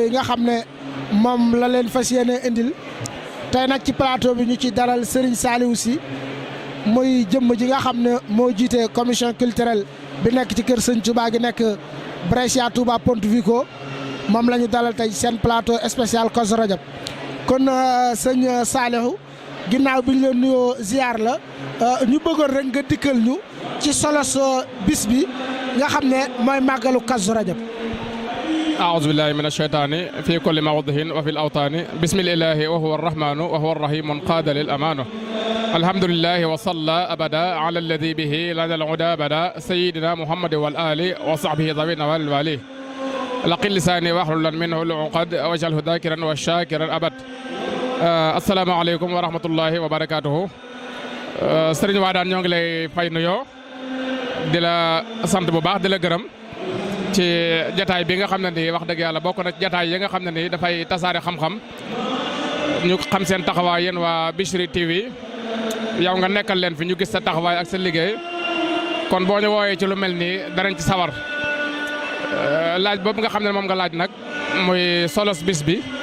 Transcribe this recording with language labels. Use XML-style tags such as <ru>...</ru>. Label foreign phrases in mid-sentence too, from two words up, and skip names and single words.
<wo>yi nga xam ne moom la leen fas yéene indil tey nag ci plateau bi ñu ci dalal Serigne Saliou Sy muy jëmm ji nga xam ne moo jiite</wo> <fr>commission culturelle</fr> <wo>bi nekk ci kër Sëñ Touba gi nekk Brescia Touba Pontevico moom la ñu dalal tey seen</wo> <fr>plateau spécial</fr> <wo>Kazu Rajab kon sëñ Saliou ginnaaw bi ñu leen nuyoo ziar la ñu bëggoon rek nga dikkal ñu ci solos bis bi nga xam ne mooy màggalu Kazu Rajab.</wo> <ar>أعوذ بالله من الشيطان في كل موضع وفي الأوطان بسم الله وهو الرحمن وهو الرحيم قاد للأمان الحمد لله وصلى أبدا على الذي به لدى العدا بدا سيدنا محمد والآل وصحبه ذوي النوال الوالي لقل لساني واحلل منه العقد واجعله ذاكرا وشاكرا أبد السلام عليكم ورحمة الله وبركاته</ar> <wo>Serigne Wadane ñoo ngi lay fay nuyoo di la sant bu baax di la gërëm ci jataay bi nga xam ne nii wax dëgg yàlla bokk na jataay yi nga xam ne nii dafay tasaare xam-xam ñu xam seen taxawaay yéen waa Bichri TV yow nga nekkal leen fi ñu gis sa taxawaay ak sa liggéey kon boo ñu wooyee ci lu mel nii danañ ci sawar laaj boobu nga xam ne moom nga laaj nag muy solos bis bi</wo>